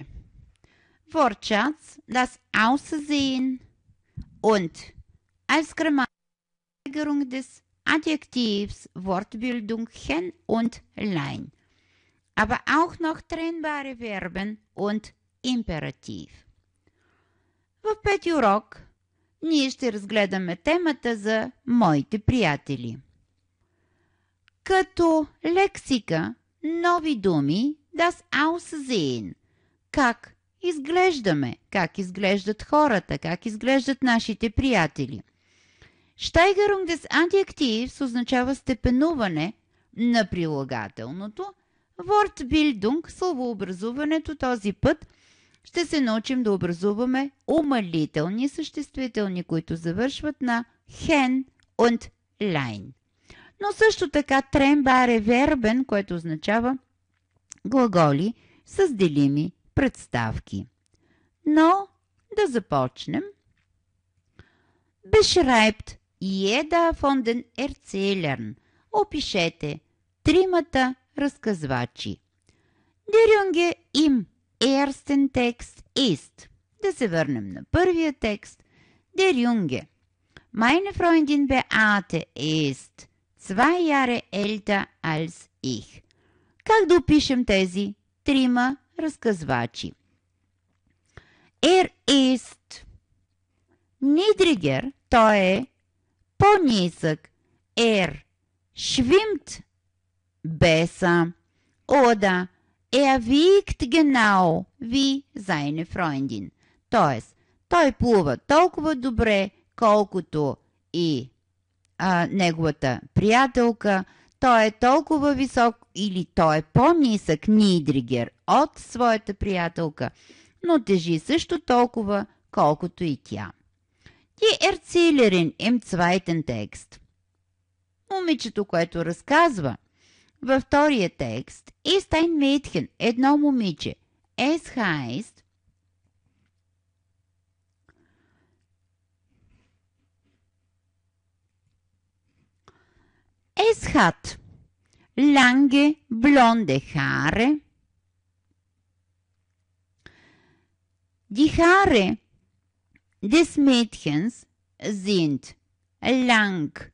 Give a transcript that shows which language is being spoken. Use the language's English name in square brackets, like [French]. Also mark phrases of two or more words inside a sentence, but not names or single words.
[German] Wortschatz, das Aussehen und als Grammatiksteigerung des Adjektivs Wortbildung hen und lein. Aber auch noch trennbare Verben und Imperativ. [Bulgarian] В пети урок ние ще разгледаме темата за моите приятели. Като лексика, нови думи, [German] das Aussehen. [Bulgarian] Как изглеждаме, как изглеждат хората, как изглеждат нашите приятели. [German] Steigerung des Adjektivs [Bulgarian] означава степенуване на прилагателното. Wortbildung, словообразуването, този път ще се научим да образуваме умалителни съществителни, които завършват на [German] hen und lein. [Bulgarian] Но също така [German] trennbare Verben, [Bulgarian] което означава глаголи с делими представки. Но да започнем. [German] Beschreibt jeder von den Erzählern. [Bulgarian] Опишете тримата разказвачи. [German] Der Junge im ersten Text ist. [Bulgarian] Да се върнем на първия текст. [German] Der Junge. Meine Freundin Beate ist 2 Jahre älter als ich. [Bulgarian] Как да опишем тези трима разказвачи? [German] ist niedriger, [Bulgarian] той е по-нисък. [German] Schwimmt besser oder wiegt genau wie seine Freundin. [Bulgarian] Тоест, той плува толкова добре, колкото и неговата приятелка. Той е толкова висок или той е по-нисък, niedriger, от своята приятелка, но тежи също толкова, колкото и тя. [German] Die Erzählerin im zweiten Text. [Bulgarian] Момичето, което разказва във втория текст, [German] ist ein Mädchen, [Bulgarian] едно момиче. [German] Es heißt Es hat lange blonde Haare. Die Haare des Mädchens sind lang.